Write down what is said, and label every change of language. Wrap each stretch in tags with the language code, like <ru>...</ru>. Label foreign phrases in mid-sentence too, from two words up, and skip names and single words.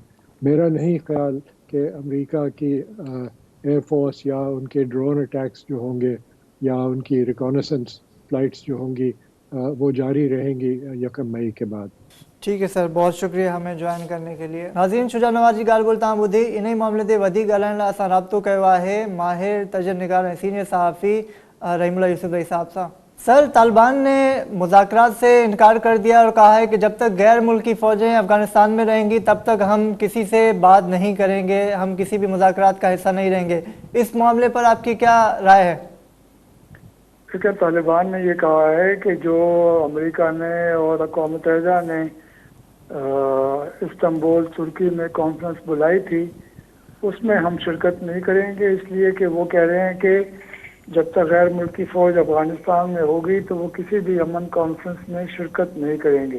<ur>میرا نہیں خیال کہ امریکہ کی</ur> <en>air force</en> <ur>یا ان کے</ur> <en>drone attacks</en> <ur>جو ہوں گے یا ان کی</ur> <en>reconnaissance flights</en> <ur>جو ہوں گی وہ جاری رہیں گی 1 مئی کے بعد. ٹھیک ہے سر، بہت شکریہ ہمیں جوائن کرنے کے لیے.</ur> <sd>ناظرین، شجاع نواز جی ॻाल्हि ॿोल तव्हां ॿुधी. इन ई मामले ते वधीक ॻाल्हाइण लाइ असां राब्तो कयो आहे माहिर तजनिगार ऐं सीनियर सहाफ़ी रहीमुल्लाह यूसुफ भाई साहब सां.</sd> <ur>سر، طالبان نے مذاکرات سے انکار کر دیا اور کہا ہے کہ جب تک غیر ملکی فوجیں افغانستان میں رہیں گی تب تک ہم کسی سے بات نہیں کریں گے، ہم کسی بھی مذاکرات کا حصہ نہیں رہیں گے. اس معاملے پر آپ کی کیا رائے ہے? دیکھیے، طالبان نے یہ کہا ہے کہ جو امریکہ نے اور اقوام متحدہ نے استنبول ترکی میں کانفرنس بلائی تھی اس میں ہم شرکت نہیں کریں گے، اس لیے کہ وہ کہہ رہے ہیں کہ جب تک غیر ملکی فوج افغانستان میں ہوگی تو وہ کسی بھی امن کانفرنس میں شرکت نہیں کریں گے.</ur>